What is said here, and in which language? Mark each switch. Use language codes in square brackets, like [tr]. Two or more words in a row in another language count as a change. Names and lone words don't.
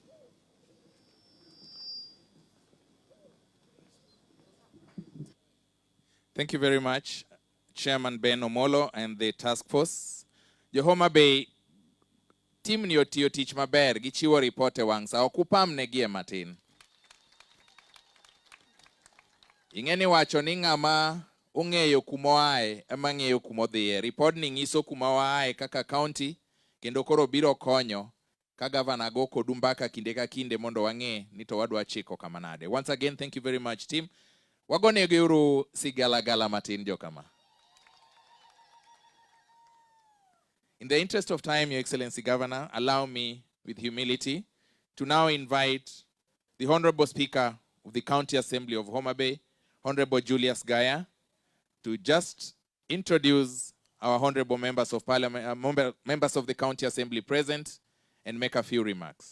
[en] Thank you very much, Chairman Ben Omolo and the task force. [luo] Jo Homabay team ni otiyo tich maber gichiwo report e wang' sa okupam negie matin. Ing'eni wacho ni ng'ama ong'eyo kumoae ema ng'eyo kumodhiye. Report ni nyiso kumoae kaka county kendo koro biro konyo ka governor go kodu mbaka kinde ka kinde mondo wang'e ni to wadwa chiko kamanade. [en] Once again, thank you very much team. [luo] Wagone geuru sigalagala matin jokama. [en] In the interest of time, Your Excellency Governor, allow me with humility to now invite the Honorable Speaker of the County Assembly of Homabay, Honorable Julius Gaya, to just introduce our honorable members of Parliament, members of the County Assembly present, and make a few remarks.